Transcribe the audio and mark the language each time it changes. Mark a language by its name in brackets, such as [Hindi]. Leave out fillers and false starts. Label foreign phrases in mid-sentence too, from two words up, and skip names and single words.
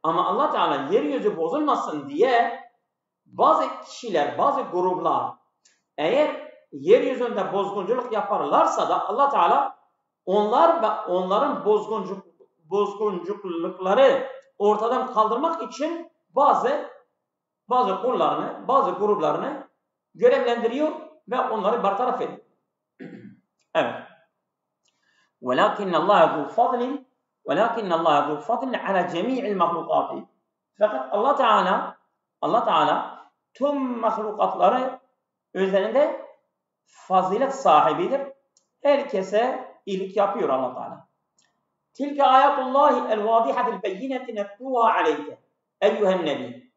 [Turkish] Ama Allah Teala yeryüzü bozulmasın diye bazı kişiler, bazı gruplar eğer yeryüzünde bozgunculuk yaparlarsa da Allah Teala onlar ve onların bozgunculukları ortadan kaldırmak için bazı kullarını, bazı gruplarını görevlendiriyor ve onları bartaraf ediyor. Evet. [Arabic] وَلَكِنَّ اللّٰهَ ذُو فَضْلٍ عَلَى جَمِيعِ الْمَخْلُقَاتِ [Turkish] Fakat Allah Teala tüm mahlukatları üzerinde fazilet sahibidir. Herkese iyilik yapıyor Allah Teala. [Arabic] تلك آيات الله الواضحات البينة نتلوها عليك أيها النبي.